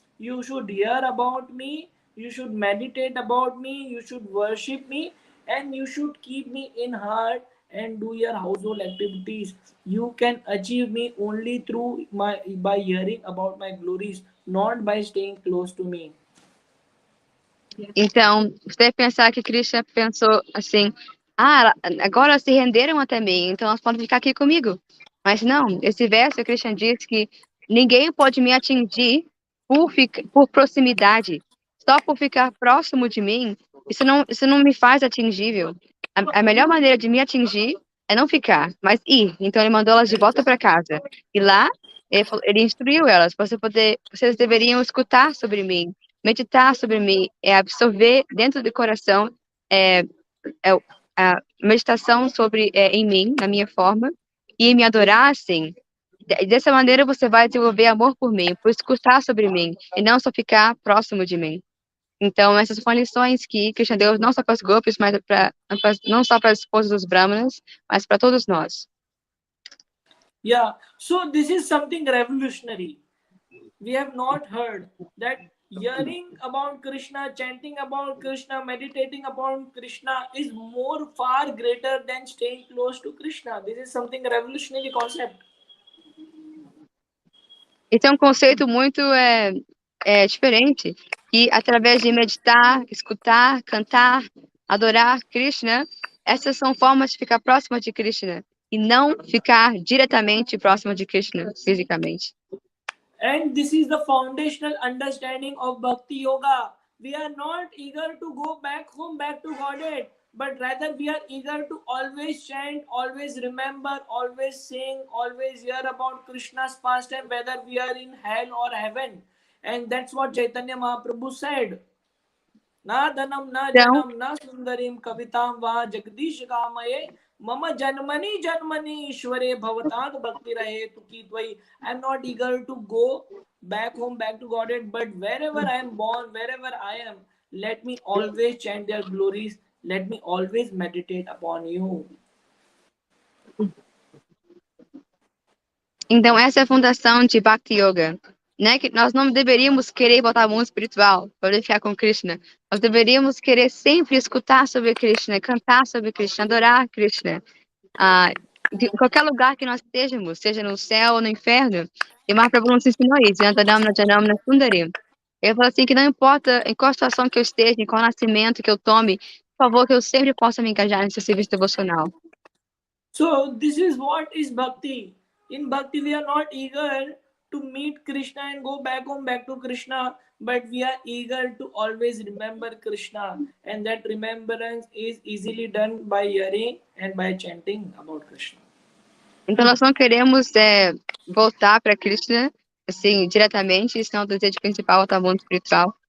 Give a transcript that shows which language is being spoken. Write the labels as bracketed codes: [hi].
[en] You should hear about me, you should meditate about me, you should worship me, and you should keep me in heart and do your household activities. You can achieve me only through by hearing about my glories, not by staying close to me. [pt] Então, você deve pensar que Krishna pensou assim, agora se renderam até mim, então elas podem ficar aqui comigo. Mas não, esse verso, Krishna diz que ninguém pode me atingir por proximidade. Só por ficar próximo de mim, isso não me faz atingível. A melhor maneira de me atingir é não ficar, mas ir. Então ele mandou elas de volta para casa. E lá, ele instruiu elas, vocês deveriam escutar sobre mim, meditar sobre mim, absorver dentro do coração a meditação em mim, na minha forma, e me adorar assim. Dessa maneira você vai desenvolver amor por mim, por escutar sobre mim, e não só ficar próximo de mim. Então, essas são lições que Krishna deu não só para os gopis, mas não só para as esposas dos brahmanas, mas para todos nós. [en] Yeah, so this is something revolutionary. We have not heard that hearing about Krishna, chanting about Krishna, meditating upon Krishna is far greater than staying close to Krishna. This is something revolutionary concept. [pt] Esse é um conceito muito diferente, que através de meditar, escutar, cantar, adorar Krishna, essas são formas de ficar próxima de Krishna, e não ficar diretamente próximo de Krishna, fisicamente. [en] And this is the foundational understanding of Bhakti Yoga. We are not eager to go back home, back to Godhead, but rather we are eager to always chant, always remember, always sing, always hear about Krishna's pastime, whether we are in hell or heaven. And that's what Chaitanya Mahaprabhu said. [sa] Na dhanam, na [pt] Então, [sa] janam, na sundarim kavitam va jagdish kamaye mama janmani janmani ishware bhavatad bhakti rahe tuki dvai. [en] I am not eager to go back home, back to Godhead, but wherever I am born, wherever I am, let me always chant their glories, let me always meditate upon you. [pt] então essa é a fundação de Bhakti Yoga, né? Que nós não deveríamos querer voltar ao mundo espiritual para ficar com Krishna. Nós deveríamos querer sempre escutar sobre Krishna, cantar sobre Krishna, adorar Krishna. De qualquer lugar que nós estejamos, seja no céu ou no inferno. E Mahaprabhu nos ensinou isso, [sa] Yantanamna Janamna Sundari. [pt] Ele falou assim que não importa em qual situação que eu esteja, em qual nascimento que eu tome, por favor, que eu sempre possa me engajar nesse serviço devocional. [en] So this is what is bhakti. In bhakti we are not eager to meet Krishna and go back home, back to Krishna, but we are eager to always remember Krishna, and that remembrance is easily done by hearing and by chanting about Krishna. [pt] Então nós não queremos voltar para Krishna assim diretamente, isso não é o desejo principal, voltar ao mundo espiritual.